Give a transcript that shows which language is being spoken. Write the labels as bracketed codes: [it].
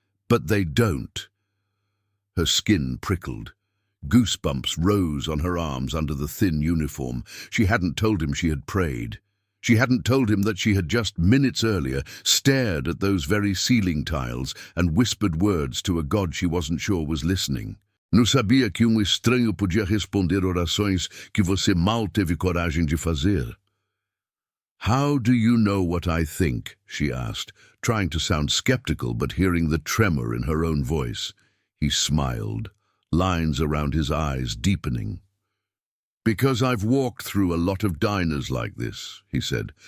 [en] But they don't. Her skin prickled. Goosebumps rose on her arms under the thin uniform. She hadn't told him she had prayed. She hadn't told him that she had just minutes earlier stared at those very ceiling tiles and whispered words to a God she wasn't sure was listening. [pt] Não sabia que estranho podia responder orações que você mal teve coragem de fazer. [en] How do you know what I think? She asked, trying to sound skeptical but hearing the tremor in her own voice. He smiled, lines around his eyes deepening. Because I've walked through a lot of diners like this, he said.